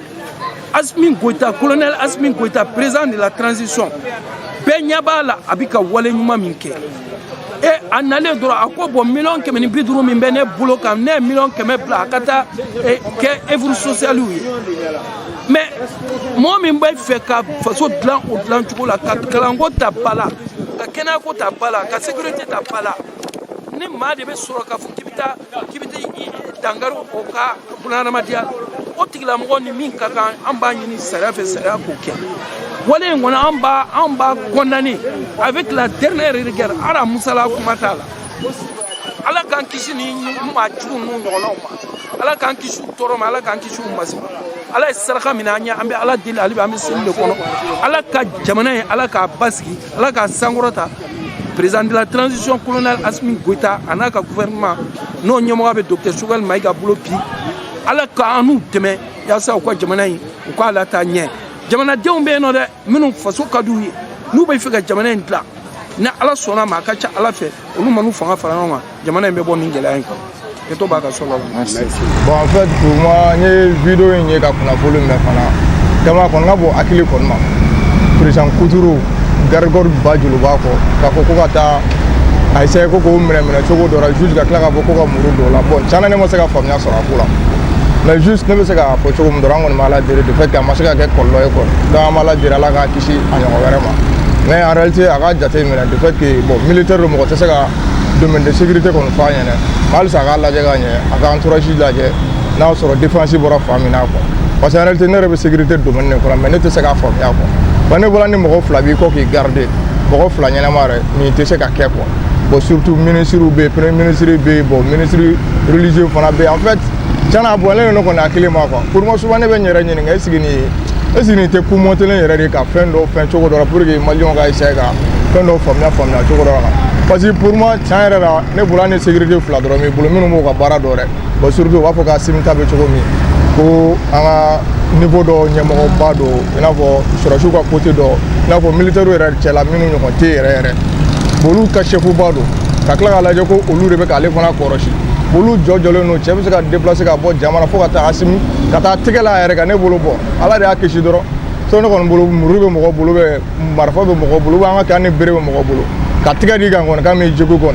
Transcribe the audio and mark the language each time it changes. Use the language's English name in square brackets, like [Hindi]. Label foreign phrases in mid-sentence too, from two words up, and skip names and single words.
[Bambara] Asimi Goïta colonel Asimi Goïta [French] président de la transition [Bambara] bɛɛ ɲɛ b'a la a bɛ ka wale ɲuman min kɛ a nalen dɔrɔn a ko bon 150 min bɛ ne bolo kan ne ye 100 bila a ka taa kɛ [French] œuvre sociale [Bambara] ye mais mɔgɔ min bɛ fɛ ka faso dilan o dilan cogo la ka kalanko ta ba la ka kɛnɛyako ta ba la ka sécurité ta ba la ni maa de bɛ sɔrɔ k'a fɔ k'i bɛ taa dankari o ka bunahadamadenya o tigilamɔgɔ ni min ka kan an b'a ɲini sariya fɛ sariya k'o kɛ wale in kɔnɔ [French] an b'a condamné avec la dernière rigueur [Bambara] Ala musala kuma t'a la Ala k'an kisi ni maa jugu ninnu ɲɔgɔnnaw ma Ala k'an kisi u tɔɔrɔ ma Ala k'an kisi u masi ma Ala ye saraka min an ɲɛ an bɛ Ala deli hali bi an bɛ seli de kɔnɔ Ala ka jamana in Ala k'a basigi Ala k'a sankɔrɔta [French] président de la transition [Bambara] colonel Asimi Goïta a n'a ka gouvernement n'o ɲɛmɔgɔ bɛ docteur Choguel Mayiga bolo bi Ala k'an n'u dɛmɛ yaasa u ka jamana in u k'a lataa ɲɛ jamanadenw bɛ yen nɔ dɛ minnu faso ka d'u ye n'u bɛ fɛ ka jamana in dilan ni Ala sɔnna ma a ka ca Ala fɛ olu ma n'u fanga fara ɲɔgɔn kan jamana in bɛ bɔ nin gɛlɛya in kɔnɔ que to b'a ka so la. [French] Bon en fait pour moi [Bambara] ni vidéo in ye ka kunnafoni mɛn fana jama kɔni ka bɔ hakili kɔni ma président Kuturu garigori ba joli b'a kɔ k'a fɔ ko ka taa a essayer ko k'o minɛ cogo dɔ la juge ka tila k'a fɔ ko ka muru dɔ la bon tiɲɛna ne ma se ka faamuya sɔrɔ a ko la [French] mais juste [Bambara] ne bɛ se k'a fɔ cogo min dɔrɔn an kɔni b'a la deli [French] de fait que [Bambara] a ma se ka kɛ kɔlɔlɔ ye [French] quoi donc [Bambara] an b'a la deli Ala k'a kisi a ɲɔgɔn wɛrɛ ma [French] mais en réalité [Bambara] a ka jate minɛ [French] de fait que bon militaire [Bambara] de mɔgɔ tɛ se ka domaine de sécurité kɔni f'a ɲɛna mais halisa a k'a lajɛ ka ɲɛ a ka entourage lajɛ n'a sɔrɔ défense bɔra fan min na quoi [French] parce que en réalité [Bambara] ne yɛrɛ bɛ sécurité domaine de kɔnɔ mais ne tɛ se k'a faamuya quoi ne bɔra ni mɔgɔ fila b'i kɔ k'i garder mɔgɔ fila ɲɛnama yɛrɛ nin tɛ se ka kɛ quoi bon surtout ministre bɛ premier ministre bɛ bon ministre religieux fana bɛ [French] en fait [Bambara] tiɲɛna bon ne kɔni hakili ma quoi [French] pour moi [Bambara] souvent ne bɛ n yɛrɛ ɲininka [French] est-ce que [Bambara] nin tɛ coup montélen yɛrɛ de ka fɛn dɔ fɛn cogo dɔ la [French] pour que [Bambara] maliyɛnw ka essayer ka fɛn dɔ faamuya cogo dɔ la [French] parce que pour moi [Bambara] tiɲɛ yɛrɛ la ne bolo ni sécurité fila dɔrɔn b'i bolo minnu b'u ka baara dɔ dɛ bon surtout u b'a fɔ k'Assimi ta bɛ cogo min ko an ka niveau dɔ ɲɛmɔgɔba dɔ i n'a fɔ sɔrɔsiw ka côté dɔ i n'a fɔ militaire yɛrɛ cɛla minnu ɲɔgɔn tɛ yɛrɛ olu ka chef-ba don ka tila k'a lajɛ ko olu de bɛ k'ale fana kɔrɔsi olu jɔjɔlen don cɛ bɛ se ka déplacer ka bɔ jamana fo ka taa Assimi ka taa tɛgɛ la yɛrɛ kan ne bolo bɔ ala de y'a kisi dɔrɔn so ne kɔni bolo muru bɛ mɔgɔ bolo marifa bɛ mɔgɔ bolo an ka kɛ ni bere bɛ mɔgɔ bolo ka tɛgɛ di kan kɔni k'a m'i jogo kɔni